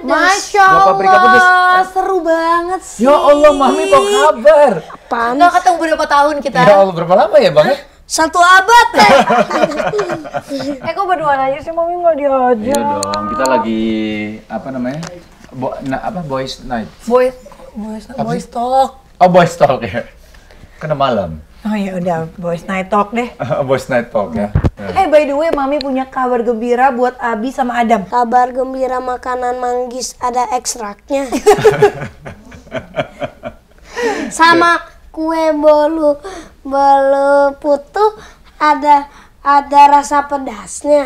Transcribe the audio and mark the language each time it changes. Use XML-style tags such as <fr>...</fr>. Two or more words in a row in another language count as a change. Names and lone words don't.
<id>Masya Buah paprika pedas. Allah, seru banget sih.</id> <ar>Ya Allah,</ar> <id>Mami apa kabar? Nggak ketemu berapa tahun kita?</id> <ar>Ya Allah,</ar> <id>berapa lama ya Bang? 1 abad. Kok berdua aja sih, Mami nggak diajak? Iya dong, kita lagi apa namanya?</id> <en>Boys night. Boys talk.</en> <id>Oh,</id> <en>boys talk</en> <id>ya. Kena malam. Oh ya udah,</id> <en>boys night talk</en> <id>deh.</id> <en>Boys night talk ya. By the way,</en> <id>Mami punya kabar gembira buat Abi sama Adam. Kabar gembira, makanan manggis ada ekstraknya. Sama kue bolu putu ada rasa pedasnya.</id>